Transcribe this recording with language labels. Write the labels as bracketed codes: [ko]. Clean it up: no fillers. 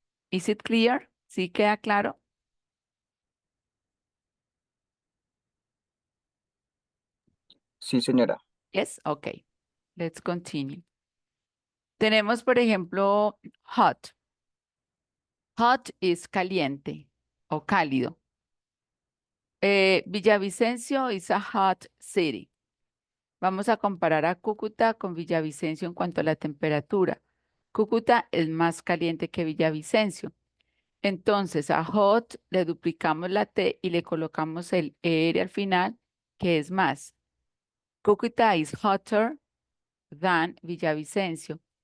[en] Is it clear? [es] ¿Sí queda claro? Sí, señora. [en] Yes, okay. Let's continue. [es] Tenemos, por ejemplo, hot. Hot is caliente o cálido. [en] Villavicencio is a hot city. [es] Vamos a comparar a Cúcuta con Villavicencio en cuanto a la temperatura. Cúcuta es más caliente que Villavicencio. Entonces, a hot le duplicamos la T y le colocamos el ER al final, que es más. [en] Cúcuta is hotter than Villavicencio.